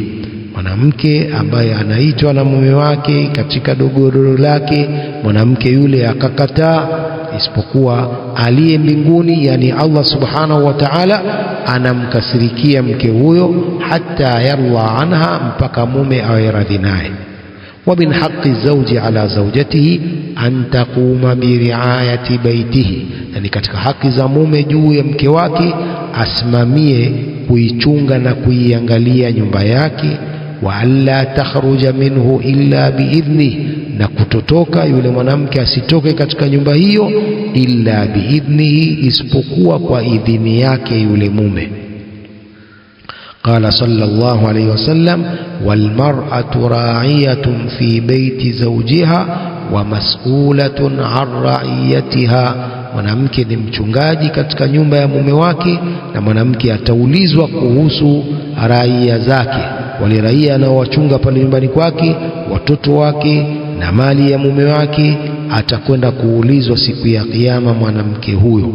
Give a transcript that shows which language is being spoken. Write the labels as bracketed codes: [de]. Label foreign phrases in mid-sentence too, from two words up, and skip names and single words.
[sw] Mwanamke ambaye anaitwa na mume wake katika godoro lake, mwanamke yule akakataa, isipokuwa aliye mbinguni, yani Allah [ar] سبحانه وتعالى, [sw] anamkasirikia mke huyo, [ar] حتى يرضى عنها, [sw] mpaka mume awe radhi naye. [ar] ومن حق الزوج على زوجته أن تقوم برعاية بيته, [sw] yani katika haki za mume juu ya mke wake, asimamie kuichunga na kuiangalia nyumba yake. [ar] وألا تخرج منه إلا بإذنه, [sw] na kutotoka yule mwanamke asitoke katika nyumba hiyo [ar] إلا بإذنه, [sw] isipokuwa kwa idhini yake yule mume. [ar] قال صلى الله عليه وسلم، والمرأة راعية في بيت زوجها ومسؤولة عن رعيتها, [sw] mwanamke ni mchungaji katika nyumba ya mume wake, na mwanamke ataulizwa kuhusu raia zake, wale raia anaowachunga pale nyumbani kwake, watoto wake na mali ya mume wake, atakwenda kuulizwa siku ya kiyama mwanamke huyo.